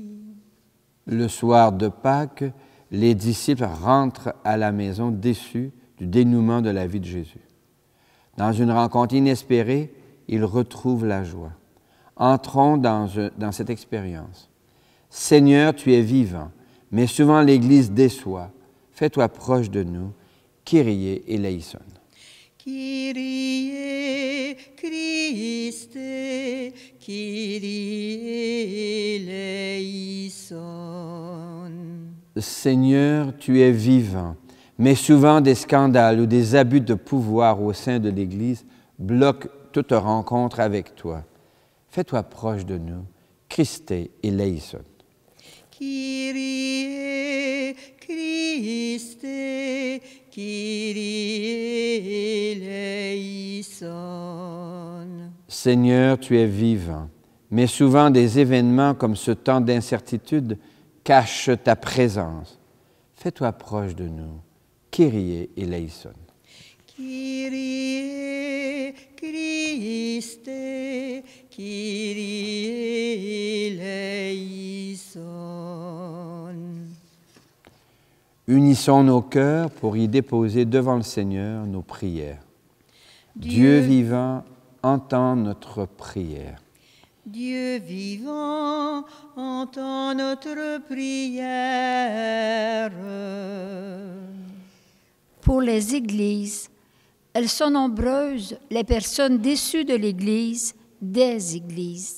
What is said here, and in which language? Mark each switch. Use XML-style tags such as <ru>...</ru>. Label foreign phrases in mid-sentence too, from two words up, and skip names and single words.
<fr>Le soir de Pâques, les disciples rentrent à la maison déçus du dénouement de la vie de Jésus. Dans une rencontre inespérée, ils retrouvent la joie. Entrons dans cette expérience. Seigneur, tu es vivant, mais souvent l'Église déçoit. Fais-toi proche de nous.</fr> <el>Kyrie eleison. Kyrie Christe, Kyrie eleison.</el> <fr>Seigneur, tu es vivant, mais souvent des scandales ou des abus de pouvoir au sein de l'Église bloquent toute rencontre avec toi. Fais-toi proche de nous.</fr> <el>Christe eleison. Kyrie Christe, Kyrie eleison.</el> <fr>Seigneur, tu es vivant, mais souvent des événements comme ce temps d'incertitude cachent ta présence. Fais-toi proche de nous.</fr> <el>Kyrie eleison. Kyrie Christe, Kyrie eleison.</el> <fr>Unissons nos cœurs pour y déposer devant le Seigneur nos prières. Dieu vivant, entends notre prière. Dieu vivant, entends notre prière. Pour les églises, elles sont nombreuses, les personnes déçues de l'Église, des églises.</fr>